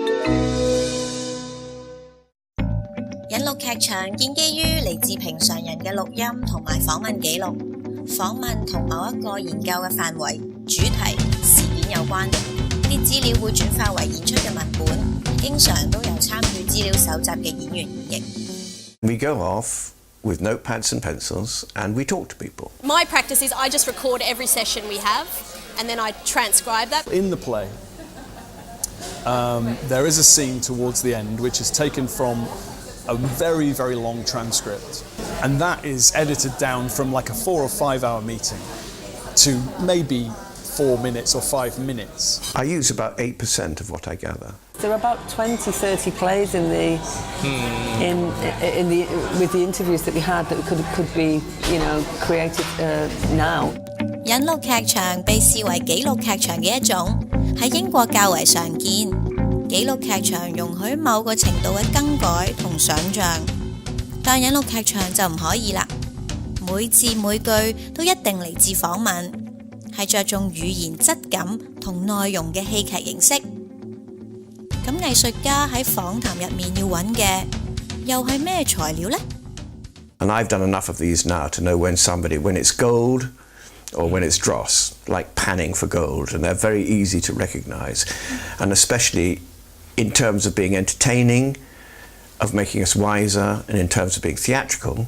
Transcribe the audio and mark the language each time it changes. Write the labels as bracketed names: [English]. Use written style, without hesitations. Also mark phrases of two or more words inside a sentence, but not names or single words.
[Cantonese] 引錄劇場建基於嚟自平常人嘅錄音同埋訪問記錄，訪問同某一個研究嘅範圍、主題、事件有關，啲資料會轉化為演出嘅文本，經常都有參與資料搜集嘅演員演繹。 [English] We go off with notepads and pencils and we talk to people. My practice is I just record every session we have and then I transcribe that. In the play, there is a scene towards the end which is taken from a very, very long transcript, and that is edited down from like a 4 or 5 hour meeting to maybe 4 minutes or 5 minutes. I use about 8% of what I gather. There are about 20-30 plays in the with the interviews that we had that could be created now. [Cantonese] 引錄劇場被視為紀錄劇場嘅一種，喺英國較為常見。紀錄劇場容許某個程度嘅更改同想像，但引錄劇場就唔可以啦。每字每句都一定嚟自訪問，係着重語言質感同內容嘅戲劇形式。咁藝術家喺訪談入面要揾嘅又係咩材料呢？ [English] And I've done enough of these now to know when it's gold or when it's dross, like panning for gold, and they're very easy to recognize, and especially in terms of being entertaining, of making us wiser, and in terms of being theatrical.